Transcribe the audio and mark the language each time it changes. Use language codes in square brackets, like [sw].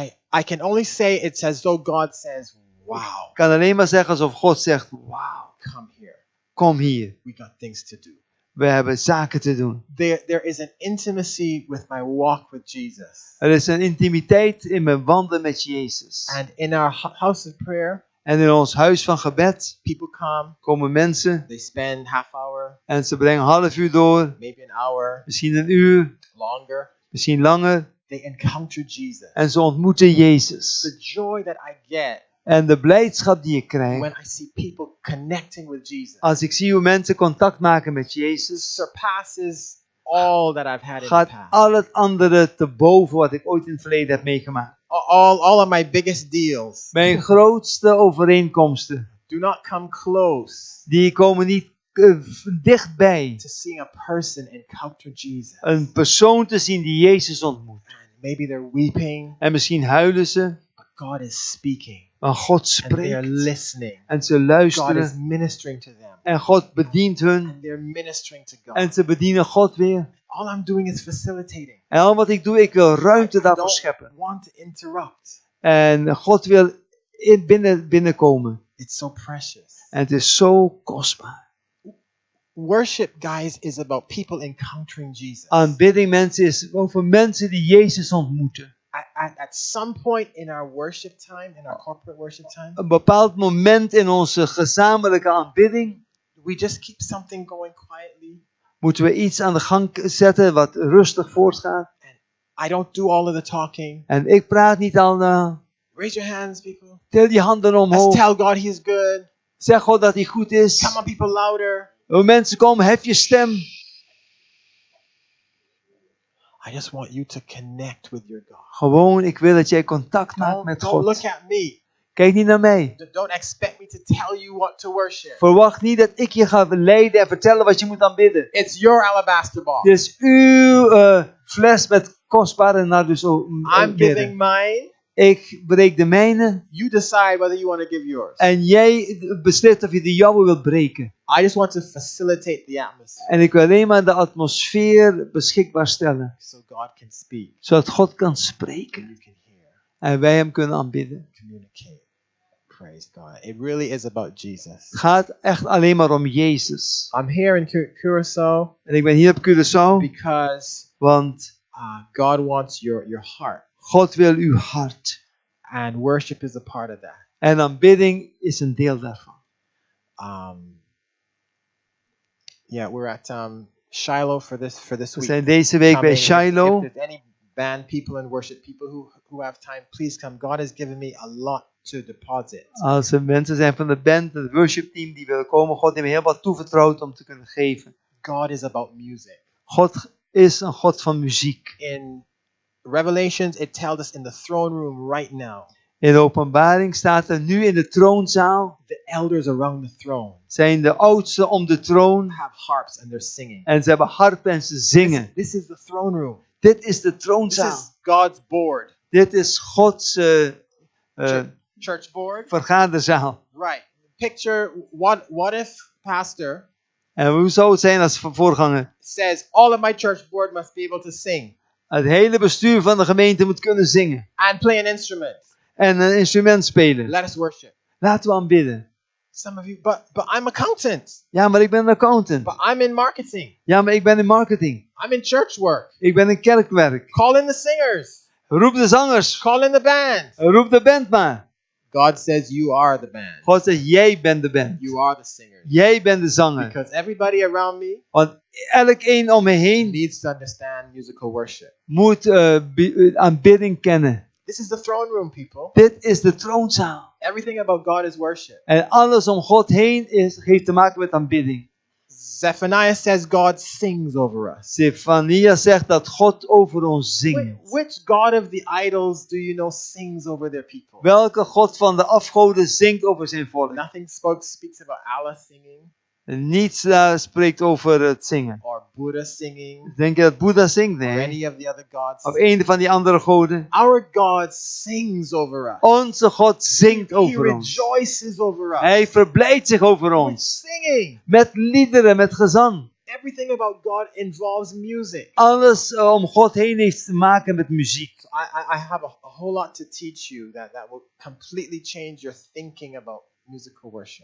[en] I can only say it's as though God says, "Wow, [nl] Ik kan alleen maar zeggen alsof God zegt, wauw, [en] come here. [nl] kom hier. [en] We got things to do." [nl] We hebben zaken te doen. [en] There is an intimacy with my walk with Jesus. [nl] Er is een intimiteit in mijn wandelen met Jezus. [en] And in our house of prayer, [nl] En in ons huis van gebed [en] people come, [nl] komen mensen [en] they spend half hour, [nl] en ze brengen een half uur door, [en] maybe an hour, [nl] misschien een uur, [en] longer. [nl] misschien langer. [en] They encounter Jesus. [nl] En ze ontmoeten Jezus. [en] The joy that I get [nl] En de blijdschap die ik krijg [en] when I see people connecting with Jesus [nl] als ik zie hoe mensen contact maken met Jezus, [en] surpasses all that I've had in the [nl] gaat [en] past. [nl] al het andere te boven wat ik ooit in het verleden heb meegemaakt. [en] All of my biggest deals [nl] Mijn grootste overeenkomsten, [en] do not come close [nl] die komen niet dichtbij. [en] to seeing a person encounter Jesus [nl] Een persoon te zien die Jezus ontmoet. [en] and Maybe they're weeping, [nl] En misschien huilen ze. [en] but God is speaking. [nl] Maar God [en] And they are [nl] spreekt. [en] listening. [nl] En ze [en] God is [nl] luisteren. [en] ministering to them. [nl] En God bedient hun. [en] And they're ministering to God. [nl] En ze bedienen God weer. [en] All I'm doing is facilitating. [nl] En al wat ik doe, ik wil ruimte [en] I [nl] daarvoor [en] don't [nl] scheppen. [en] want to interrupt. [nl] En God wil binnenkomen. [en] It's so precious. [nl] En het is zo kostbaar. [en] Worship, guys, is about people encountering Jesus. [nl] Aanbidding, mensen, is over mensen die Jezus ontmoeten. [en] At some point in our worship time, in our corporate worship time, [nl] Een bepaald moment in onze gezamenlijke aanbidding [en] we just keep something going quietly. [nl] moeten we iets aan de gang zetten wat rustig voortgaat. [en] I don't do all of the talking. [nl] En ik praat niet al. [en] Raise your hands, people. [nl] Til je handen [en] Let's [nl] omhoog. [en] tell God He's good. [nl] Zeg God dat hij goed is. [en] Come on, people, louder. [nl] Oh, mensen, kom, hef je stem. [en] I just want you to connect with your God. [nl] Gewoon, ik wil dat jij contact maakt met [en] Don't look [nl] God. [en] at me. [nl] Kijk niet naar mij. [en] Don't expect me to tell you what to worship. [nl] Verwacht niet dat ik je ga leiden en vertellen wat je moet aanbidden. [en] It's your alabaster box. [nl] Dit is uw fles met kostbare nardus. [en] I'm giving mine. [nl] Ik breek de mijne. [en] You decide whether you want to give yours. [nl] En jij beslist of je de jouwe wilt breken. [en] I just want to facilitate the atmosphere [nl] En ik wil alleen maar de atmosfeer beschikbaar stellen. [en] so God can speak [nl] Zodat God kan [en] and [nl] spreken. [en] you can hear, [nl] En wij hem kunnen aanbidden. [en] communicate. Praise God. It really is about Jesus. [nl] Het gaat echt alleen maar om Jezus. [en] I'm here in Curacao [nl] En ik ben hier op Curaçao. [en] because [nl] Want [en] God wants your heart. [nl] God wil uw hart. [en] And worship is a part of that. [nl] En aanbidding is een deel daarvan. [en] Yeah, we're at Shiloh for this [nl] We [en] week. [nl] zijn deze week bij [en] Coming. [nl] Shiloh. [en] If there's any band people and worship people who have time, please come. God has given me a lot to deposit. [nl] Als er mensen zijn van de band, het worshipteam die willen komen, God heeft me heel wat toevertrouwd om te kunnen geven. [en] God is about music. [nl] God is een God van muziek. [en] In Revelations, it tells us in the throne room right now, [nl] In de openbaring staat er nu in de troonzaal, [en] the elders around the throne [nl] zijn de oudsten om de troon [en] have harps and they're singing. [nl] en ze hebben harpen en ze zingen. [en] This is the throne room. [nl] Dit is de [en] This [nl] troonzaal. [en] is God's board. [nl] Dit is Gods [en] Church board. [nl] vergaderzaal. [en] Right. Picture what if pastor [nl] En hoe zou het zijn als voorganger? [en] says all of my church board must be able to sing [nl] Het hele bestuur van de gemeente moet kunnen zingen. [en] and play an instrument. [nl] En een instrument spelen. [en] Let us worship. [nl] Laten we aanbidden. [en] Some of you, but I'm accountant. [nl] Ja, maar ik ben een accountant. [en] But I'm in marketing. [nl] Ja, maar ik ben in marketing. [en] I'm in church work. [nl] Ik ben in kerkwerk. [en] Call in the singers. [nl] Roep de zangers. [en] Call in the band. [nl] Roep de band maar. [en] God says you are the band. [nl] God zegt, jij bent de band. [en] You are the singers. [nl] Jij bent de zanger. [en] Because everybody around me [nl] Want elk een om me heen [en] needs to understand musical worship. [nl] moet aanbidding kennen. [en] This is the throne room, people. [nl] Dit is de troonzaal. [en] Everything about God is worship. [nl] En alles om God heen heeft te maken met aanbidding. [en] Zephaniah says God sings over us. [nl] Stefania zegt dat God over ons zingt. [en] Which God of the idols do you know sings over their people? [nl] Welke God van de afgoden zingt over zijn volk? [en] Nothing speaks about Allah singing [nl] Niets daar spreekt over het zingen. [en] or Buddha singing [nl] Denk je dat Boeddha zingt? [en] or [nl] Nee. [en] any of the other gods. [nl] Of een van die andere goden. [en] Our God sings over us. [nl] Onze God zingt [en] He [nl] over ons. [en] rejoices over us. [nl] Hij verblijdt zich over [en] With [nl] ons. [en] singing. [nl] Met liederen, met gezang. [en] Everything about God involves music. [nl] Alles om God heen heeft te maken met muziek. [en] I have a whole lot to teach you that will completely change your thinking about musical worship.